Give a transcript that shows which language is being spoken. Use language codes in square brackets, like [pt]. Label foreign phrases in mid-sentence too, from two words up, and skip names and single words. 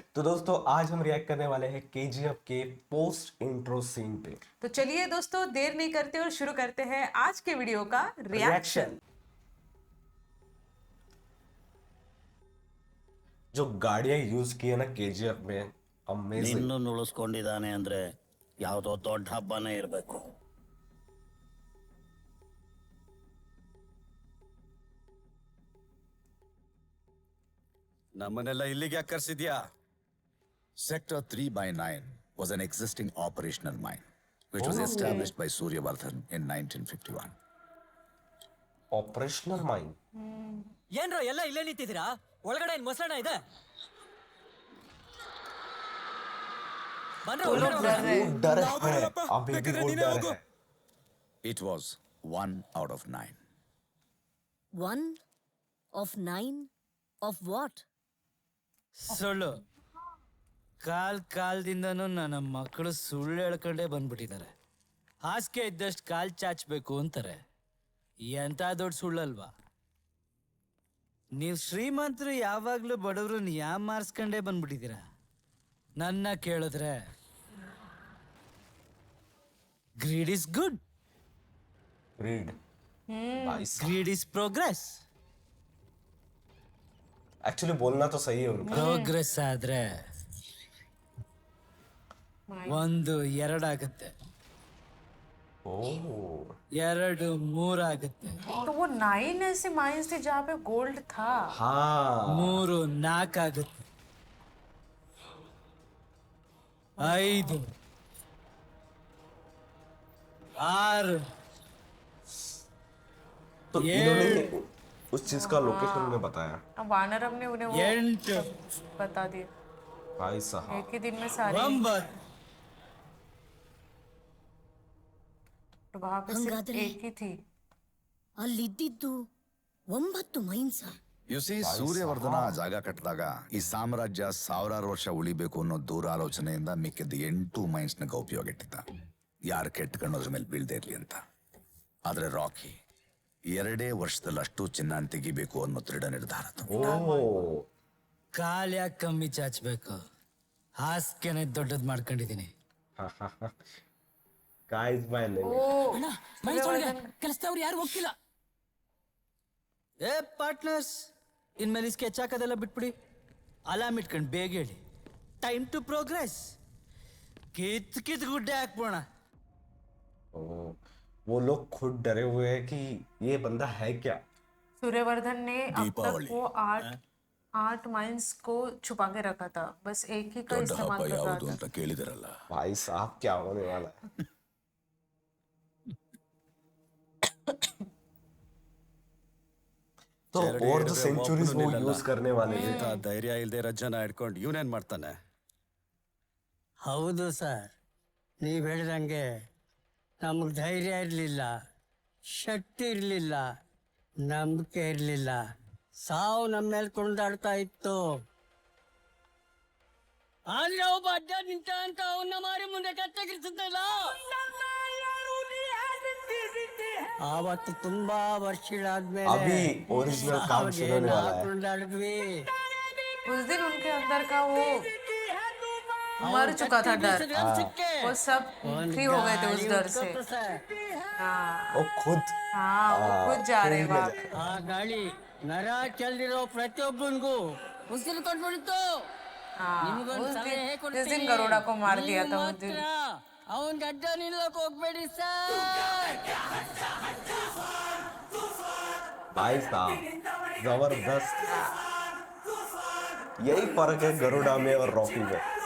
[hi] तो दोस्तों आज हम रिएक्ट करने वाले हैं केजीएफ के पोस्ट इंट्रो सीन पे। तो चलिए दोस्तों, देर नहीं करते और शुरू करते हैं आज के वीडियो का रिएक्शन। जो गाड़ियां यूज की है ना केजीएफ में, अमेजिंग। [kn] ನಿನ್ನನ್ನು ಉಳಿಸ್ಕೊಂಡಿದ್ದಾನೆ ಅಂದ್ರೆ ಯಾವುದೋ ದೊಡ್ಡ ಹಬ್ಬನೇ ಇರಬೇಕು. ನಮ್ಮನ್ನೆಲ್ಲ ಇಲ್ಲಿಗೆ ಯಾಕೆ ಕರ್ಸಿದ್ಯಾ? [en] Sector 3/9 was an existing operational mine, which was established by Suryavardhan in 1951. operational mind. [kn] ಏನ್ರೋ ಎಲ್ಲ ಇಲ್ಲೇ ನಿಂತಿದ್ದೀರಾ? ಒಳಗಡೆ ಏನ್ ಮೊಸರಣ ಇದೆ? ಬನ್ರೋ, ಒಳಗಡೆ ಹೋಗೋಣ. [hi] डर है, अभी भी वो डर है। [en] It was 1 out of 9. 1 of 9 of what? [kn] ಸುಳ್ಳು. ಕಾಲದಿಂದನೂ ನನ್ನ ಮಕ್ಕಳು ಸುಳ್ಳು ಹೇಳ್ಕೊಂಡೇ ಬಂದ್ಬಿಟ್ಟಿದ್ದಾರೆ. ಹಾಸಿಗೆ ಇದ್ದಷ್ಟು ಕಾಲ್ ಚಾಚಬೇಕು ಅಂತಾರೆ. ಎಂತ ದೊಡ್ಡ ಸುಳ್ಳಲ್ವಾ? ನೀವು ಶ್ರೀಮಂತರು ಯಾವಾಗ್ಲೂ ಬಡವ್ರನ್ನ ಮಾರ್ಸ್ಕೊಂಡೇ ಬಂದ್ಬಿಟ್ಟಿದ್ದೀರಾ. ನನ್ನ ಕೇಳಿದ್ರೆ [en] greed is good, [hi] ग्रीड भाई साहब, [en] greed is progress. [hi] एक्चुअली बोलना तो सही है उनका। [kn] ಪ್ರೋಗ್ರೆಸ್ ಆದ್ರೆ ಒಂದು ಎರಡಾಗುತ್ತೆ, [hi] ओह, [kn] ಎರಡು ಮೂರಾಗುತ್ತೆ, [hi] तो वो 9 ऐसे माइंस थे जहाँ पे गोल्ड था। हाँ, [kn] ಮೂರು ನಾಲ್ಕಾಗುತ್ತೆ, ಐದು ಆರು [hi] तो इन्होंने उस चीज का लोकेशन में बताया। अब वानरम ने उन्हें वो [kn] ಎಂಟು [hi] बता दिया। भाई साहब, एक ही दिन में सारे। [kn] ಒಂಬತ್ತು [hi] तो वहां पे सिर्फ हंगादरे। एक ही थी। [kn] ಅಲ್ಲಿದ್ದಿದ್ದು 9 ಮೈನ್ಸ. [en] you see [kn] ಸೂರ್ಯವರ್ಧನ ಆ ಜಾಗ ಕಟ್ಟಿದಾಗ ಈ ಸಾಮ್ರಾಜ್ಯ ಸಾವಿರಾರು ವರ್ಷ ಉಳಿಬೇಕು ಅನ್ನೋ ದೂರಾಲೋಚನೆಯಿಂದ ಮಿಕ್ಕಿದ್ದ 8 ಮೈನ್ಸ್ನ ಉಪಯೋಗ ಇಟ್ಟಿದ್ದ. ಯಾರು ಕೆಟ್ಕೊಂಡೋದ್ರ ಮೇಲೆ ಬೀಳ್ದೇ ಇರ್ಲಿ ಅಂತ. ಆದ್ರೆ ರಾಕಿ 2 ವರ್ಷದಲ್ಲಿ ಅಷ್ಟು ಚಿನ್ನ ತೆಗಿಬೇಕು ಅನ್ನೋ ದೃಢ ನಿರ್ಧಾರ. [hi] ओह, [kn] ಕಾಲ್ ಯಾಕೆ ಕಮ್ಮಿ ಚಾಚಬೇಕು? ಹಾಸ್ಕೆನೆ ದೊಡ್ಡದ್ ಮಾಡ್ಕೊಂಡಿದೀನಿ. [en] guys bye [kn] ಕೆಲಸದವ್ರು ಯಾರು ಹೋಗ್ತಿಲ್ಲ. ಏ ಪಾರ್ಟ್ನರ್ಸ್, ಇನ್ಮೇಲೆ ಸ್ಕೆಚ್ ಹಾಕೋದೆಲ್ಲ ಬಿಟ್ಬಿಡಿ. ಅಲಾರ್ಮ್ ಇಟ್ಕೊಂಡು ಬೇಗ ಹೇಳಿ, [en] time to progress. [kn] ಕಿತ್ ಗುಡ್ಡೆ ಹಾಕ್ಬೋಣ. [hi] ओह, वो लोग खुद डरे हुए हैं कि ये बंदा है क्या। सूर्यवर्धन ने अब तक दीपावली। वो आठ माइंस को छुपा के रखा था, बस एक ही का [kn] ದೊಡ್ಡ [hi] इस्तेमाल [kn] ಹಬ್ಬ [hi] कर रहा [kn] ಯಾವುದು [hi] था। [kn] ಅಂತ ಕೇಳಿದಿರಲ್ಲ. [hi] भाई साहब क्या होने वाला है। तो और जो सेंचुरीज वो यूज करने वाले थे। [kn] ಇಂಥ ಧೈರ್ಯ ಇಲ್ದೇ ರಜ್ಜನ ಹಿಡ್ಕೊಂಡು ಇವನೇನ್ ಮಾಡ್ತಾನೆ? ಹೌದು ಸರ್, ನೀವು ಹೇಳಿದಂಗೆ ನಮಗೆ ಧೈರ್ಯ ಇರಲಿಲ್ಲ, ಶಕ್ತಿ ಇರಲಿಲ್ಲ, ನಂಬಿಕೆ ಇರಲಿಲ್ಲ. ಸಾವು ನಮ್ಮ ಮೇಲೆ ಕುಣಿದಾಡ್ತಾ ಇತ್ತು. ಆದ್ರೆ ಒಬ್ಬ ಅಡ್ಡ ನಿಂತ ಅಂತ ಅವನ್ನ ಮಾರಿ ಮುಂದೆ ಕತ್ತಗಿರ್ತಿದ್ದಲ್ಲ. ಆವತ್ತು ತುಂಬಾ ವರ್ಷಗಳಾದ್ಮೇಲೆ [hi] अभी ओरिजिनल काम शुरू होने वाला है। [kn] ಕುಣಿದಾಡಿದ್ವಿ. [hi] उस दिन उनके अंदर का वो मर चुका था डर, वो सब फ्री हो गए थे उस डर से। हाँ वो खुद हाँ, वो खुद जा रहे ट्रेन में वहाँ। जा- [kn] ಆ ಗಾಳಿ ನರ ಚೆಲ್ದಿರೋ ಪ್ರತಿಯೊಬ್ಬನಿಗೂ ಉಸಿರು ಕೊಟ್ಬಿಡ್ತು. [hi] हाँ, [kn] ನಿಮ್ಗೊಂದು [hi] उस [kn] ಸಲಹೆ [hi] दिन [kn] ಕೊಡ್ತೀನಿ. [hi] जिस दिन गरुड़ा को मार दिया था उस दिन। [kn] ಅವನ್ ಗಡ್ಡ ನಿಲ್ಲಕ್ ಹೋಗ್ಬೇಡಿ ಸರ್. [hi] भाई साहब जबरदस्त। यही फर्क है गरुड़ा में और रॉकी में।